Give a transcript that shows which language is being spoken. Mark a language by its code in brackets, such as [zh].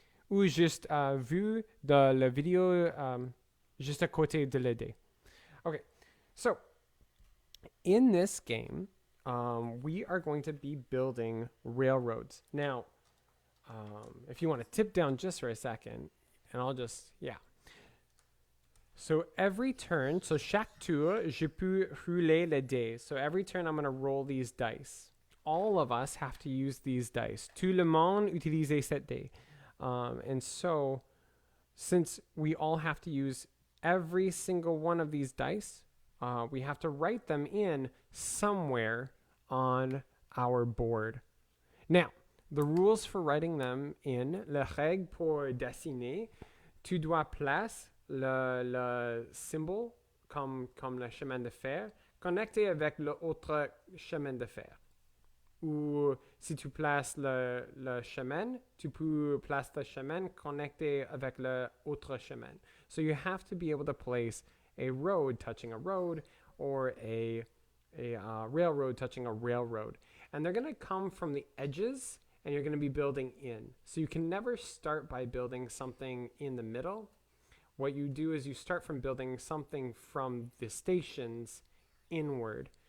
[fr] Ou juste vu dans la vidéo juste à côté de l'idée. [en] Okay, so in this game, we are going to be building railroads. Now, if you want to tip down just for a second, and I'll just, So every turn, so [fr] chaque tour, je peux rouler le dé. [en] So every turn I'm going to roll these dice. All of us have to use these dice. [fr] Tout le monde utilise cette dé. [en] And so, since we all have to use every single one of these dice, we have to write them in somewhere on our board. Now, the rules for writing them in, [fr] la règle pour dessiner, tu dois placer le symbole comme le chemin de fer connecté avec l'autre chemin de fer. Ou si tu places le chemin, tu peux placer le chemin connecté avec l'autre chemin. [en] So you have to be able to place a road touching a road or a railroad touching a railroad. And they're going to come from the edges and you're going to be building in. So you can never start by building something in the middle. What you do is you start from building something from the stations inward.